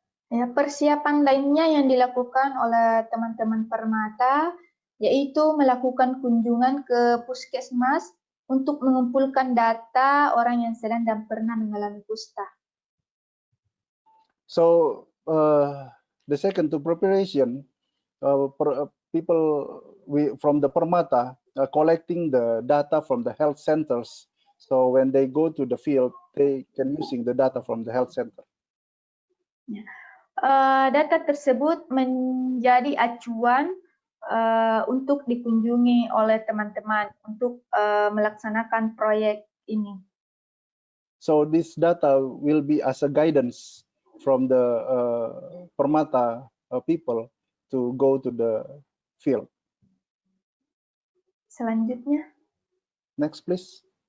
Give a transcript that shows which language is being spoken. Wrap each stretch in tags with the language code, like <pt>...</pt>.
<id>Ya, persiapan lainnya yang dilakukan oleh teman-teman Permata yaitu melakukan kunjungan ke puskesmas untuk mengumpulkan data orang yang sedang dan pernah mengalami kusta.</id> <en>So the second to preparation, people from the Permata collecting the data from the health centers. So when they go to the field, they can using the data from the health center.</en> <id>Ya. Data tersebut menjadi acuan untuk dikunjungi oleh teman-teman untuk melaksanakan proyek ini.</id> <en>So this data will be as a guidance from the Permata people to go to the field.</en> <id>Selanjutnya.</id> <en>Next, please.</en>